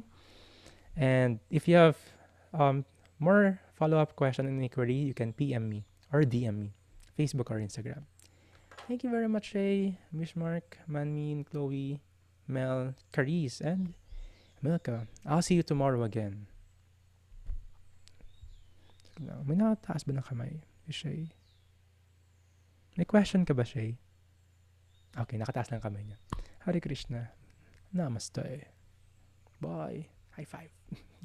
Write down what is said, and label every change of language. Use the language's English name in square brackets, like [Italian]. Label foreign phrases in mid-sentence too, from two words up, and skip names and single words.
[English] And if you have more follow-up question and inquiry, you can PM me or DM me, Facebook or Instagram. Thank you very much, Ray, Mishmark, Manmin, Chloe, Mel, Carice, and Milka. I'll see you tomorrow again. [Filipino] May nakataas ba ng kamay? Shay? May question ka ba, Shay? Okay, nakataas lang kamay niya. [Hindi] हरे कृष्ण। नमस्ते. [English] Bye. High five.